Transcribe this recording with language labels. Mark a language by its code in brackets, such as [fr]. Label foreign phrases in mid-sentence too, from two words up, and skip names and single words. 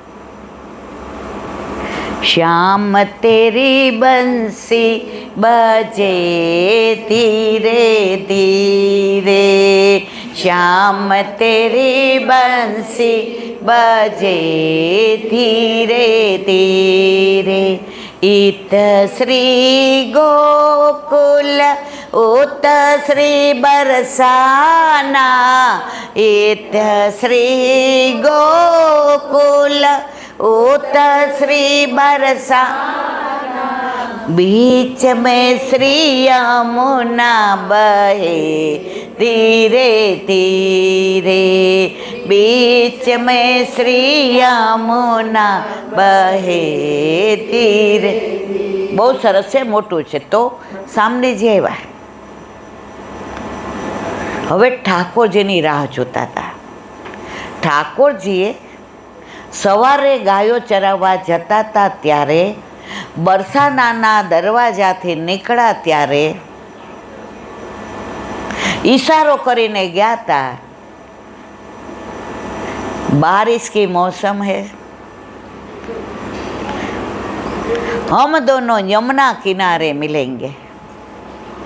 [hi] श्याम तेरी बंसी बजे धीरे धीरे, श्याम तेरी बंसी बजे धीरे धीरे. इत श्री गोकुल उत श्री बरसाना, इत श्री गोकुल उत श्री बरसा, बीच में श्री यमुना बहे धीरे धीरे, बीच में श्री यमुना बहे धीरे. [gu] બહુ સરસ છે, મોટું છે. તો સામનેજી આવ્યા. હવે ઠાકોરજીની રાહ જોતા હતા. ઠાકોરજીએ સવારે ગાયો ચરાવવા જતા હતા ત્યારે બરસાનાના દરવાજાથી નીકળ્યા ત્યારે ઈશારો કરીને ગયા હતા. [hi] बारिश की मौसम है, हम दोनों यमुना किनारे मिलेंगे.